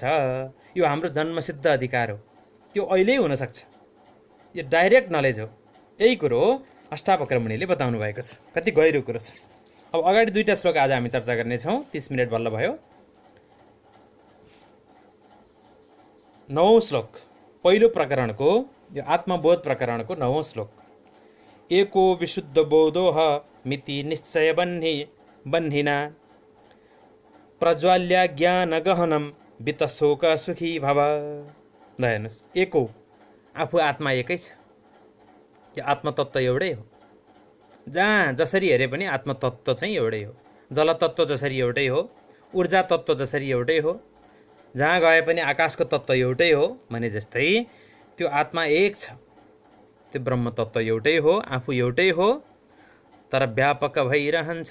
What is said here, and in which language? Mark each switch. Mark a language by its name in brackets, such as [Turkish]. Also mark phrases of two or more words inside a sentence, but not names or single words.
[Nepali] यो हाम्रो जन्मसिद्ध अधिकार हो, त्यो अहिले हुनसक्छ, यो [English] direct knowledge [Nepali] हो। यही कुरो अष्टावक्र मुनिले बताउनु भएको छ, कति गहिरो कुरो छ। अब अगाडि दुईवटा श्लोक आज हामी चर्चा गर्नेछौँ, 30 मिनट बल्ल भयो। 9औं श्लोक, पहिलो प्रकरणको, यो आत्मबोध प्रकरणको 9औं श्लोक। [Sanskrit] एको विशुद्ध बोधोह मिति निश्चय बन्हिना प्रज्वाल्या ज्ञान गहनम वित शोक सुखी भव। [Nepali] ल हेर्नुहोस्, एको, आफू आत्मा एकै छ, यो आत्मतत्त्व एउटै हो। जहाँ जसरी हेरे पनि आत्मतत्त्व चाहिँ एउटै हो। जलतत्त्व जसरी एउटै हो, ऊर्जा तत्त्व जसरी एउटै हो, जहाँ गए पनि आकाशको तत्त्व एउटै हो भने जस्तै त्यो आत्मा एक छ, त्यो ब्रह्म तत्त्व एउटै हो, आफू एउटै हो, तर व्यापक भइरहन्छ।